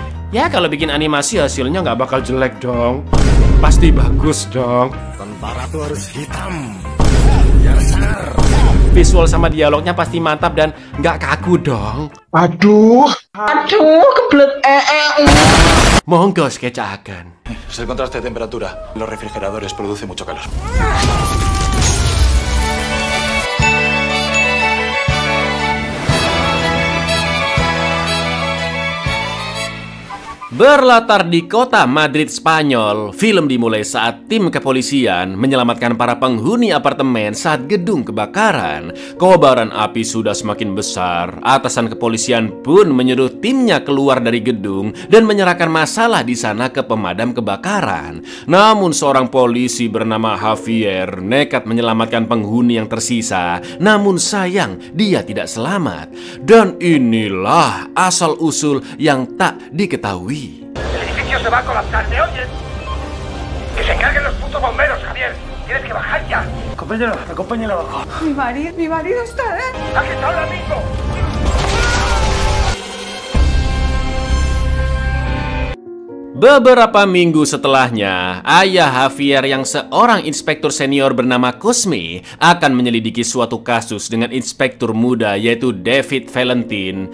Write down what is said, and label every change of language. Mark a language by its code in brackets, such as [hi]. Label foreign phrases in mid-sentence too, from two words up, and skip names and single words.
[id] Ya kalau bikin animasi hasilnya nggak bakal jelek dong, pasti bagus dong. Tentara tuh harus hitam, biar sangar. Visual sama dialognya pasti mantap dan nggak kaku dong. Aduh, kebelet Monggo sketchakan. [es] Es el contraste de temperatura. Los refrigeradores producen mucho calor. [id] Berlatar di kota Madrid, Spanyol, film dimulai saat tim kepolisian menyelamatkan para penghuni apartemen saat gedung kebakaran. Kobaran api sudah semakin besar. Atasan kepolisian pun menyuruh timnya keluar dari gedung dan menyerahkan masalah di sana ke pemadam kebakaran. Namun seorang polisi bernama Javier nekat menyelamatkan penghuni yang tersisa. Namun sayang, dia tidak selamat. Dan inilah asal-usul yang tak diketahui. [es] El edificio se va a colapsar, ¿me oyes? Que se encarguen los putos bomberos, Javier. Tienes que bajar ya. Acompáñalo abajo. Mi marido está... ¡Aquí está ahora mismo! [id] Beberapa minggu setelahnya, ayah Javier yang seorang inspektur senior bernama Cosme akan menyelidiki suatu kasus dengan inspektur muda yaitu David Valentin.